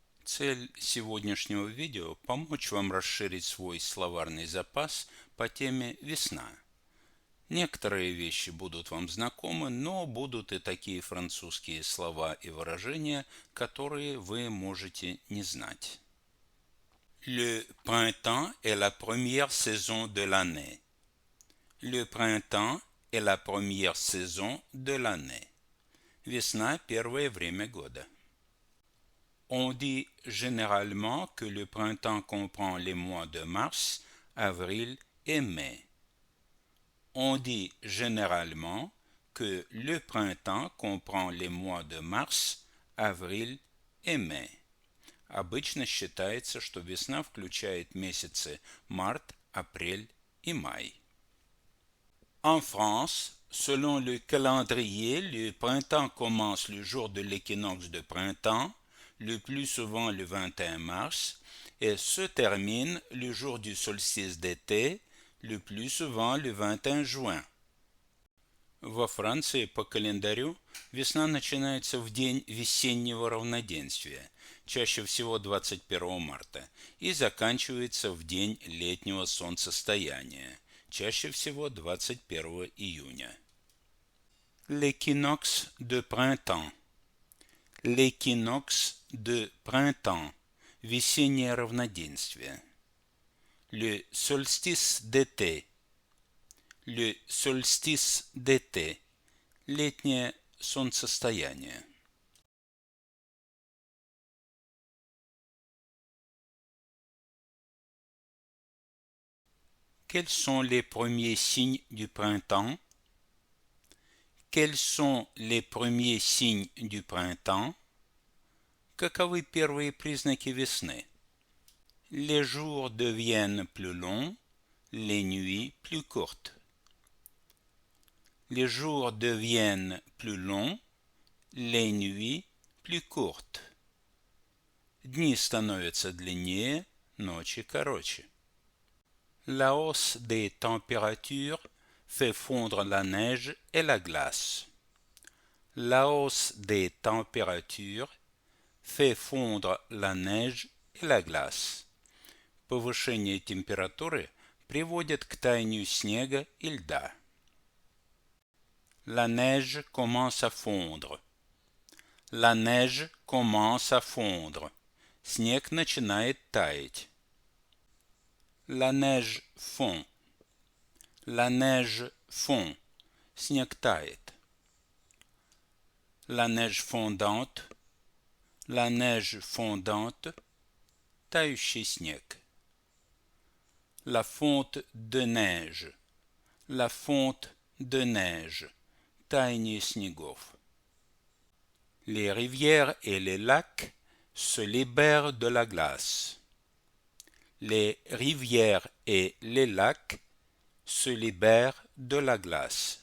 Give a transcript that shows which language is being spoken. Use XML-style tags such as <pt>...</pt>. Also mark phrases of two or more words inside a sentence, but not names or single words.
<ru>Цель сегодняшнего видео – помочь вам расширить свой словарный запас по теме «Весна». Некоторые вещи будут вам знакомы, но будут и такие французские слова и выражения, которые вы можете не знать.</ru> <fr>Le printemps est la première saison de l'année. Le printemps est la première saison de l'année.</fr> <ru>Весна – первое время года.</ru> <fr>On dit généralement que le printemps comprend les mois de mars, avril et mai. On dit généralement que le printemps comprend les mois de mars, avril et mai.</fr> <ru>Обычно считается, что весна включает месяцы март, апрель и май.</ru> <fr>En France, selon le calendrier, le printemps commence le jour de l'équinoxe de printemps, le plus souvent le 21 mars, et se termine le jour du solstice d'été, le plus souvent le 21 juin.</fr> <ru>Во Франции по календарю весна начинается в день весеннего равноденствия, чаще всего 21 марта, и заканчивается в день летнего солнцестояния, чаще всего 21 июня.</ru> <fr>L'équinoxe de printemps. L'équinoxe de printemps.</fr> <ru>Весеннее равноденствие.</ru> <fr>Le solstice d'été. Le solstice d'été.</fr> <ru>Летнее солнцестояние.</ru> <fr>Quels sont les premiers signes du printemps? Quels sont les premiers signes du printemps?</fr> <ru>Каковы первые признаки весны?</ru> <fr>Les jours deviennent plus longs, les nuits plus courtes. Les jours deviennent plus longs, les nuits plus courtes.</fr> <ru>Дни становятся длиннее, ночи короче.</ru> <fr>La hausse des températures fait fondre la neige et la glace. La hausse des températures fait fondre la neige et la glace.</fr> <ru>Повышение температуры приводит к таянию снега и льда.</ru> <fr>La neige commence à fondre. La neige commence à fondre.</fr> <ru>Снег начинает таять.</ru> <fr>La neige fond. La neige fond.</fr> <ru>Снег тает.</ru> <fr>La neige fondante. La neige fondante.</fr> <ru>Тающий снег.</ru> <fr>La fonte de neige. La fonte de neige.</fr> <ru>Таяние снегов.</ru> <fr>Les rivières et les lacs se libèrent de la glace. Les rivières et les lacs se libèrent de la glace.</fr>